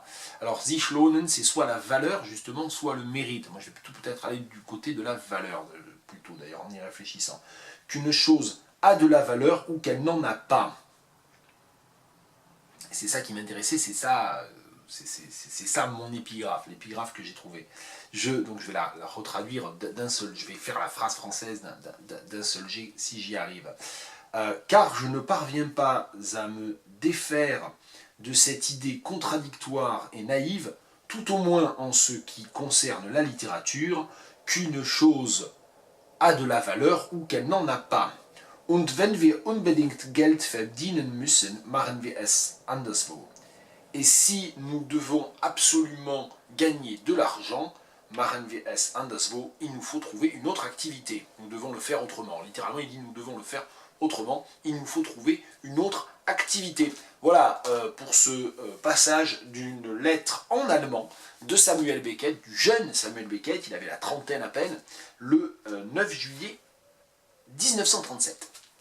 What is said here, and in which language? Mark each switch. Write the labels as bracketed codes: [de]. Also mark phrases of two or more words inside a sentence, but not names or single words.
[fr] Alors, [de] sich lohnen, [fr] c'est soit la valeur, justement, soit le mérite. Moi, je vais plutôt peut-être aller du côté de la valeur, plutôt, d'ailleurs, en y réfléchissant. Qu'une chose a de la valeur ou qu'elle n'en a pas. Et c'est ça qui m'intéressait, c'est ça mon épigraphe, l'épigraphe que j'ai trouvé. Donc, je vais la retraduire d'un seul, je vais faire la phrase française d'un seul jet, si j'y arrive. Car je ne parviens pas à me défaire de cette idée contradictoire et naïve, tout au moins en ce qui concerne la littérature, qu'une chose a de la valeur ou qu'elle n'en a pas. [de] Und wenn wir unbedingt Geld verdienen müssen, machen wir es anderswo. [fr] Et si nous devons absolument gagner de l'argent, [de] machen wir es anderswo, [fr] il nous faut trouver une autre activité. Nous devons le faire autrement. Littéralement, il dit nous devons le faire autrement, il nous faut trouver une autre activité. Voilà pour ce passage d'une lettre en allemand de Samuel Beckett, du jeune Samuel Beckett, il avait la trentaine à peine, le 9 juillet 1937.